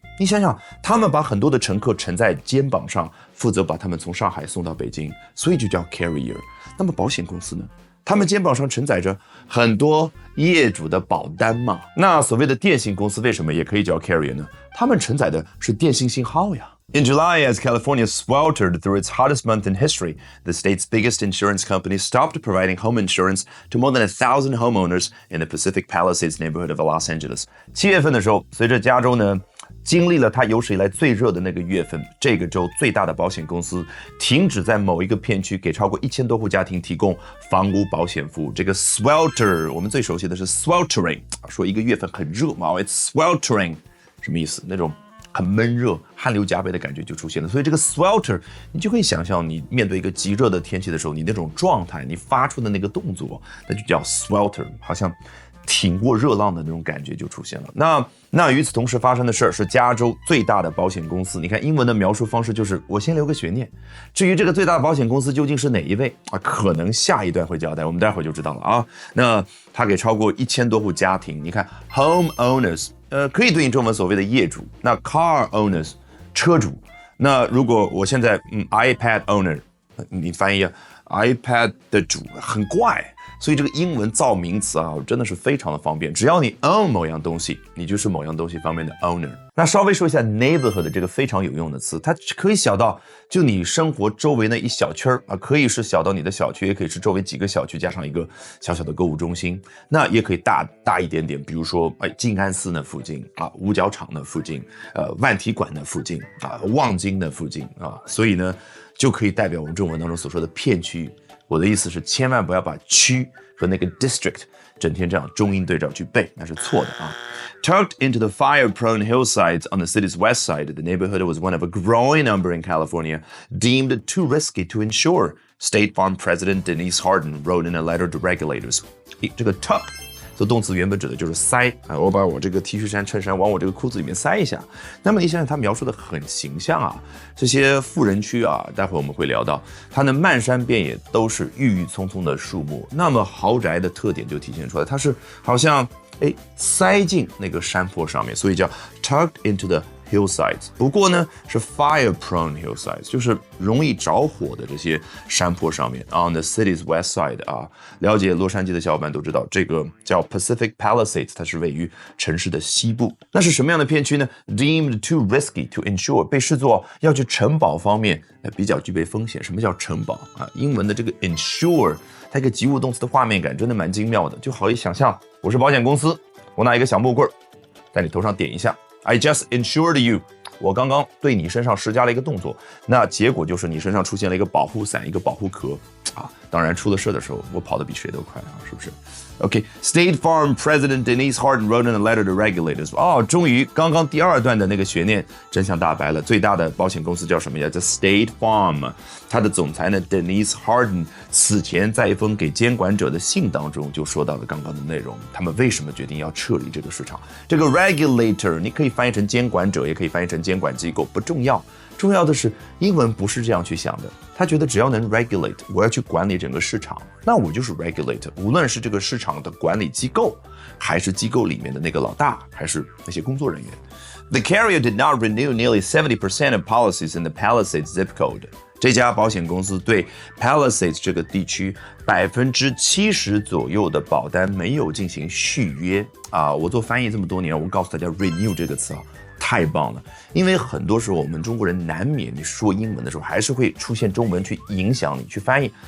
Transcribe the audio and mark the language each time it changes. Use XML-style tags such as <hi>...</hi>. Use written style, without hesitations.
<zh>你想想，他们把很多的乘客承在肩膀上，负责把他们从上海送到北京，所以就叫 carrier。那么保险公司呢？他们肩膀上承载着很多业主的保单嘛。那所谓的电信公司为什么也可以叫 carrier 呢？他们承载的是电信信号呀。</zh> <en>In July, as California sweltered through its hottest month in history, the state's biggest insurance company stopped providing home insurance to more than 1,000 homeowners in the Pacific Palisades neighborhood of Los Angeles.</en> <zh>7月份的时候，随着加州呢经历了它有史以来最热的那个月份，这个州最大的保险公司停止在某一个片区给超过1000多户家庭提供房屋保险服务。这个 swelter 我们最熟悉的是 sweltering， 说一个月份很热嘛 ，</zh> <en>it's sweltering</en> <zh>什么意思？那种很闷热、汗流浃背的感觉就出现了。所以这个 swelter 你就可以想象，你面对一个极热的天气的时候，你那种状态，你发出的那个动作，那就叫 swelter， 好像挺过热浪的那种感觉就出现了。那与此同时发生的事儿是加州最大的保险公司。你看英文的描述方式就是我先留个悬念，至于这个最大的保险公司究竟是哪一位可能下一段会交代，我们待会儿就知道了那他给超过1000多户家庭，你看 homeowners，可以对应中文所谓的业主。那 car owners 车主。那如果我现在iPad owner， 你翻译iPad 的主很怪。所以这个英文造名词真的是非常的方便，只要你 own 某样东西，你就是某样东西方面的 owner。那稍微说一下 neighborhood 这个非常有用的词，它可以小到就你生活周围那一小圈可以是小到你的小区，也可以是周围几个小区加上一个小小的购物中心。那也可以大一点点，比如说静安寺那附近五角场那附近，万体馆那附近望京那附近所以呢就可以代表我们中文当中所说的片区。我的意思是千万不要把区和那个 district 整天这样中英对照去背，那是错的</zh> <en>Tucked into the fire-prone hillsides on the city's west side, the neighborhood was one of a growing number in California, deemed too risky to insure. State Farm President Denise Hardin wrote in a letter to regulators.</en> <zh>这个 tuck做动词原本指的就是塞我把我这个 T 恤衫衬衫往我这个裤子里面塞一下。那么你想想他描述的很形象这些富人区待会我们会聊到，它的漫山遍野都是郁郁葱葱的树木。那么豪宅的特点就体现出来，它是好像塞进那个山坡上面，所以叫</zh> <en>tucked into the hillsides。</en> <zh>不过呢是</zh> <en>fire-prone hillsides，</en> <zh>就是容易着火的这些山坡上面</zh> <en>on the city's west side</en> <zh>了解洛杉矶的小伙伴都知道，这个叫 Pacific Palisades， 它是位于城市的西部。那是什么样的片区呢？</zh> <en>Deemed too risky to insure，</en> <zh>被视作要去承保方面比较具备风险。什么叫承保英文的这个 insure， 它一个及物动词的画面感真的蛮精妙的，就好一想象我是保险公司，我拿一个小木棍在你头上点一下，</zh> <en>I just insured you，</en> <zh>我刚刚对你身上施加了一个动作，那结果就是你身上出现了一个保护伞，一个保护壳啊。当然出了事的时候，我跑得比谁都快啊，是不是？</zh> <en>Okay, State Farm President Denise Hardin wrote in a letter to regulators.</en> <zh>终于刚刚第二段的那个悬念真相大白了。最大的保险公司叫什么呀？叫 State Farm。它的总裁呢 Denise Hardin 此前在一封给监管者的信当中就说到了刚刚的内容。他们为什么决定要撤离这个市场？这个 regulator 你可以翻译成监管者，也可以翻译成监管机构，不重要。重要的是，英文不是这样去想的。他觉得只要能 regulate， 我要去管理整个市场，那我就是 regulator。无论是这个市场的管理机构，还是机构里面的那个老大，还是那些工作人员。</zh> <en>The carrier did not renew nearly 70% of policies in the Palisades zip code.</en> <zh>这家保险公司对 Palisades 这个地区70%左右的保单没有进行续约啊！我做翻译这么多年，我告诉大家 renew 这个词啊。太棒了，因为很多时候我们中国人难免你说英文的时候还是会出现中文去影响你去翻译。</zh>